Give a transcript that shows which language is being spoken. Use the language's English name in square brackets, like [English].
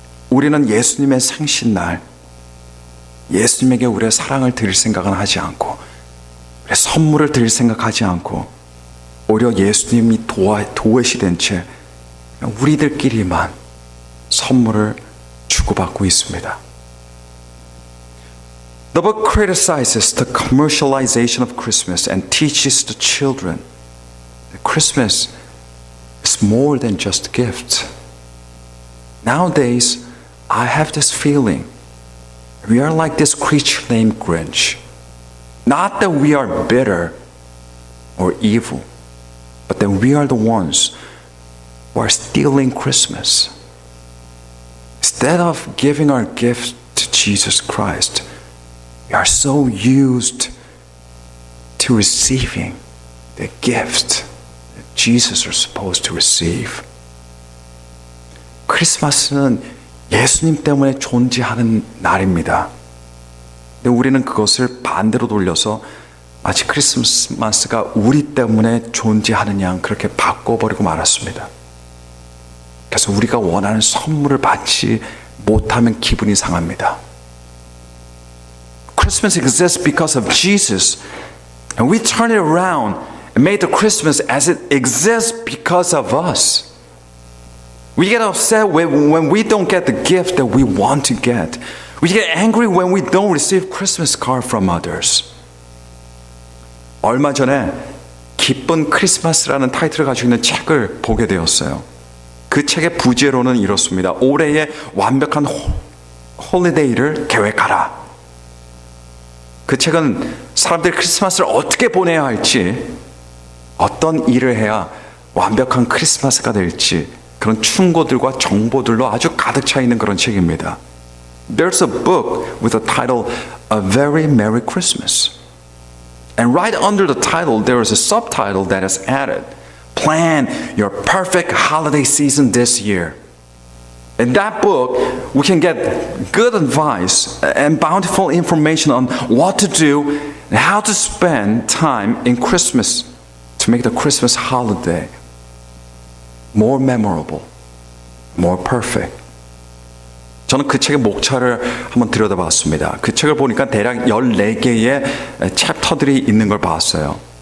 [Korean] 우리는 예수님의 생신날 예수님에게 우리의 사랑을 드릴 생각은 하지 않고 우리의 선물을 드릴 생각하지 않고 오히려 예수님이 도외시된 채 우리들끼리만 선물을 주고받고 있습니다. [English] The book criticizes the commercialization of Christmas and teaches the children that Christmas is more than just gifts. Nowadays, I have this feeling we are like this creature named Grinch. Not that we are bitter or evil, but that we are the ones who are stealing Christmas. Instead of giving our gifts to Jesus Christ, we are so used to receiving the gift that Jesus is supposed to receive. [Korean] 크리스마스는 예수님 때문에 존재하는 날입니다. 근데 우리는 그것을 반대로 돌려서 마치 크리스마스가 우리 때문에 존재하는 양 그렇게 바꿔버리고 말았습니다. 그래서 우리가 원하는 선물을 받지 못하면 기분이 상합니다. [English] Christmas exists because of Jesus, and we turn it around and made the Christmas as it exists because of us. We get upset when we don't get the gift that we want to get. We get angry when we don't receive Christmas card from others. [Korean] 얼마 전에 기쁜 크리스마스라는 타이틀을 가지고 있는 책을 보게 되었어요. 그 책의 부제로는 이렇습니다. 올해의 완벽한 홀리데이를 계획하라. 그 책은 사람들이 크리스마스를 어떻게 보내야 할지, 어떤 일을 해야 완벽한 크리스마스가 될지 그런 충고들과 정보들로 아주 가득 차 있는 그런 책입니다. [English] There's a book with the title A Very Merry Christmas. And right under the title, there is a subtitle that is added. Plan your perfect holiday season this year. In that book, we can get good advice and bountiful information on what to do and how to spend time in Christmas to make the Christmas holiday more memorable, more perfect. [Korean] 저는 그 책의 목차를 한번 들여다봤습니다. 그 책을 보니까 대략 14개의 챕터들이 있는 걸 봤어요.